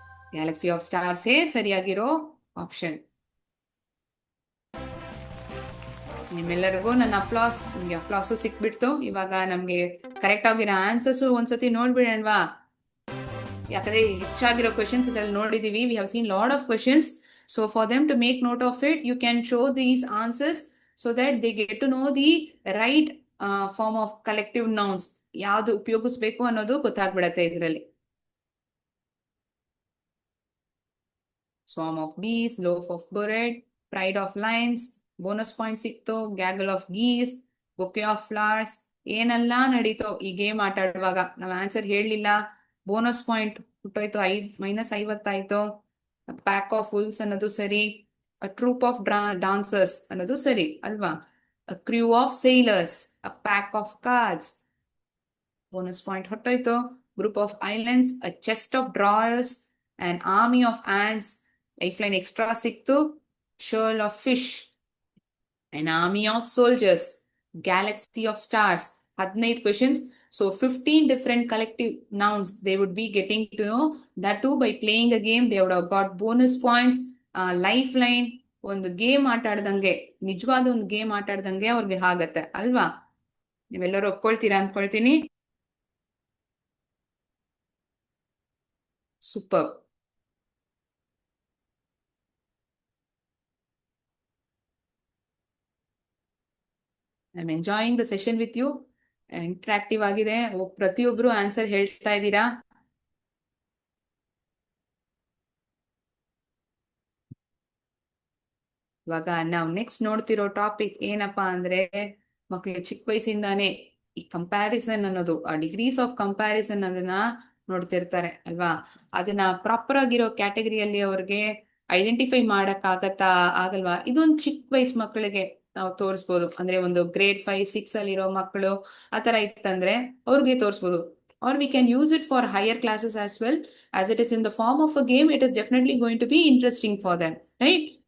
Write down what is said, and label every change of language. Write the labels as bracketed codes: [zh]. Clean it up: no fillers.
[kn] Galaxy of stars ಸರಿಯಾಗಿರೋ option. ನಿಮ್ಮೆಲ್ಲರಿಗೂ ನನ್ನ applause, ನಿಮ್ಗೆ ಅಪ್ಲಾಸು ಸಿಕ್ಬಿಡ್ತು. ಇವಾಗ ನಮ್ಗೆ ಕರೆಕ್ಟ್ ಆಗಿರೋ ಆನ್ಸರ್ಸು ಒಂದ್ಸತಿ ನೋಡ್ಬಿಡೋಣವಾ? ಯಾಕಂದ್ರೆ ಹೆಚ್ಚಾಗಿರೋ ಕ್ವೆಶನ್ಸ್ ಇದ್ರಲ್ಲಿ ನೋಡಿದೀವಿ. [en] We have seen lot of questions. So for them to make note of it, you can show these answers so that they get to know the right form of collective nouns. [kn] ಯಾವ್ದು ಉಪಯೋಗಿಸ್ಬೇಕು ಅನ್ನೋದು ಗೊತ್ತಾಗ್ಬಿಡತ್ತೆ ಇದರಲ್ಲಿ. [en] Swarm of bees, loaf of bread, pride of lions, [kn] bonus point ಸಿಕ್ತು, [en] gaggle of geese, bouquet of flowers, [kn] ಏನೆಲ್ಲ ನಡೀತೋ ಈ game ಆಟ ಆಡುವಾಗ. ನಾವು answer ಹೇಳಲಿಲ್ಲ, ಬೋನಸ್ ಪಾಯಿಂಟ್ ಹುಟ್ಟೋಯ್ತು, [en] -50 pack of wolves [kn] ಅನ್ನೋದು ಸರಿ, [en] a troupe of dancers [kn] ಅನ್ನೋದು ಸರಿ ಅಲ್ವಾ, [en] a crew of sailors, a pack of cards, [kn] bonus point ಹೊಟ್ಟೋಯ್ತು, [en] group of islands, a chest of drawers, an army of ants, lifeline extra [kn] ಸಿಕ್ತು, [en] shoal of fish, an army of soldiers, galaxy of stars. 15 questions. So 15 different collective nouns they would be getting to know. That too by playing a game, they would have got bonus points, lifeline. [kn] ಒಂದು game ಆಟ ಆಡ್ದಂಗೆ, ನಿಜವಾದ ಒಂದು game ಆಟ ಆಡ್ದಂಗೆ ಅವ್ರಿಗೆ ಆಗತ್ತೆ ಅಲ್ವಾ. ನೀವೆಲ್ಲರೂ ಒಪ್ಕೊಳ್ತೀರಾ ಅನ್ಕೊಳ್ತೀನಿ. Super. [en] I am enjoying the session with you. [kn] Interactive ಆಗಿದೆ, ಪ್ರತಿಯೊಬ್ರು ಆನ್ಸರ್ ಹೇಳ್ತಾ ಇದ್ದೀರಾ. ಇವಾಗ ನಾವು ನೆಕ್ಸ್ಟ್ ನೋಡ್ತಿರೋ ಟಾಪಿಕ್ ಏನಪ್ಪಾ ಅಂದ್ರೆ, ಮಕ್ಕಳು ಚಿಕ್ಕ ವಯಸ್ಸಿಂದಾನೇ ಈ ಕಂಪ್ಯಾರಿಸನ್ ಅನ್ನೋದು, ಆ ಡಿಗ್ರೀಸ್ ಆಫ್ ಕಂಪ್ಯಾರಿಸನ್ ಅದನ್ನ ನೋಡ್ತಿರ್ತಾರೆ ಅಲ್ವಾ. ಅದನ್ನ ಪ್ರಾಪರ್ ಆಗಿರೋ ಕ್ಯಾಟಗರಿಯಲ್ಲಿ ಅವ್ರಿಗೆ ಐಡೆಂಟಿಫೈ ಮಾಡಕ್ ಆಗಲ್ವಾ. ಇದೊಂದು ಚಿಕ್ಕ ವಯಸ್ಸು ಮಕ್ಕಳಿಗೆ ನಾವು ತೋರಿಸ್ಬೋದು. ಅಂದ್ರೆ ಒಂದು ಗ್ರೇಡ್ 5-6 ಅಲ್ಲಿರೋ ಮಕ್ಕಳು ಆತರ ಇತ್ತಂದ್ರೆ ಅವ್ರಿಗೆ ತೋರಿಸ್ಬೋದು. [en] Or we can use it for higher classes as well. As it is in the form of a game, it is definitely going to be interesting for them, right?